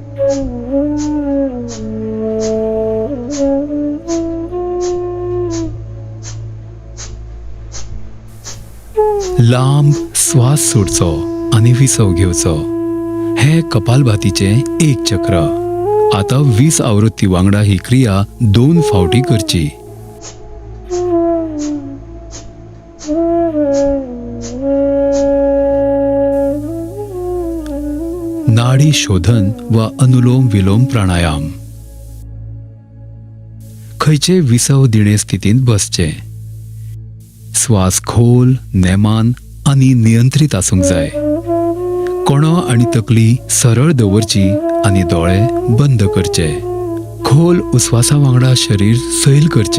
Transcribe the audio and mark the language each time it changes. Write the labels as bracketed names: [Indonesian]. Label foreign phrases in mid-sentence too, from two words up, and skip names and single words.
[Konkani] लांब श्वास सोडचो आणि विसव घेवचो. हे कपालभातीचे एक चक्र. आता 20 आवृत्ती वांगडा ही क्रिया 2 फावटी करची. नाडी शोधन वा अनुलोम विलोम प्राणायाम. खंयचे विसव दिणे स्थितींत बसचे. श्वास खोल, नेमान आणि नियंत्रित आसूंक जाय. कोणो आणि तकली सरळ दवरची आणि दोळे बंद करचे. खोल उस्वासा वांगडा शरीर सैल करचे.